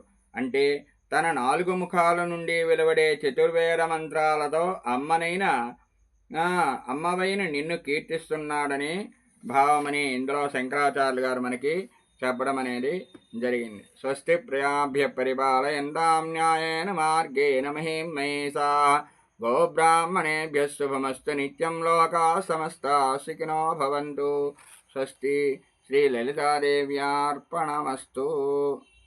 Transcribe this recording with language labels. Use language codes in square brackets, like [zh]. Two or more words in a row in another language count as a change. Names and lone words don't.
[te] అంటే తన 4 ముఖాల నుండి వెలువడే చతుర్వేద మంత్రాలతో అమ్మవైన నిన్ను కీర్తిస్తున్నాడని భావమని ఇందులో శంకరాచార్యులు గారు మనకి చెప్పడం అనేది జరిగింది. [sa] స్వస్తి ప్రియాభ్య పరిపాలయంతాం న్యాయేన మార్గేణ మహీం మహేశాః గోబ్రాహ్మణేభ్యः శుభమస్తు నిత్యం లోకాః సమస్తాః సుఖినో భవంతు. స్వస్తి. శ్రీ లలితాదేవ్యార్పణమస్తు.